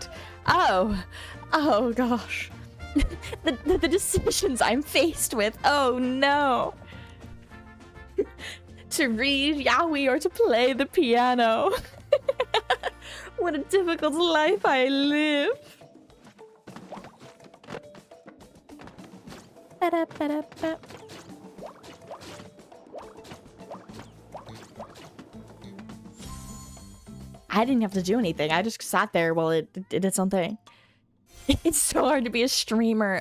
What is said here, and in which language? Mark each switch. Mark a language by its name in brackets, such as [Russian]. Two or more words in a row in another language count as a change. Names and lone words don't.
[English] Oh gosh. the decisions I'm faced with. Oh no. To read Yaoi or to play the piano. What a difficult life I live. Ba-da-ba-da-ba. I didn't have to do anything. I just sat there while it did its own thing. It's so hard to be a streamer.